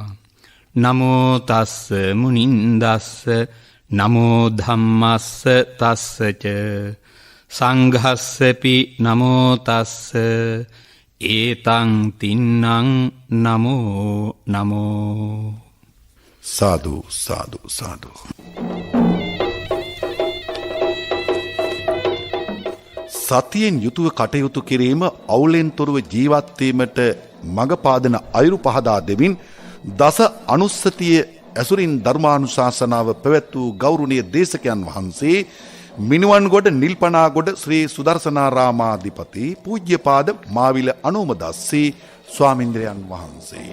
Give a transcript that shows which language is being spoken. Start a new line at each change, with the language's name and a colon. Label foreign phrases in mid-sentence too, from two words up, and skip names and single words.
Pali: නමෝ තස්ස මුනින්දස්ස නමෝ ධම්මස්ස තස්සච සංඝස්සපි නමෝ තස්ස ඒතං තින්නං නමෝ නමෝ. සාදු සාදු සාදු.
Sinhala: සතියෙන් යුතුව කටයුතු කිරීම අවුලෙන් තොරව ජීවත්වීමට මඟ පාදන අයුරු පහදා දෙමින් දස අනුස්සතිය ඇසුරින් ධර්මානුශාසනාව පැවැත් වූ ගෞරවනීය දේශකයන් වහන්සේ මිනුවන්ගොඩ නිල්පනාගොඩ ශ්‍රී සුදර්ශනාරාමාධිපති පූජ්‍යපාද මාවිල අනුමදස්සී ස්වාමින්ද්‍රයන් වහන්සේ.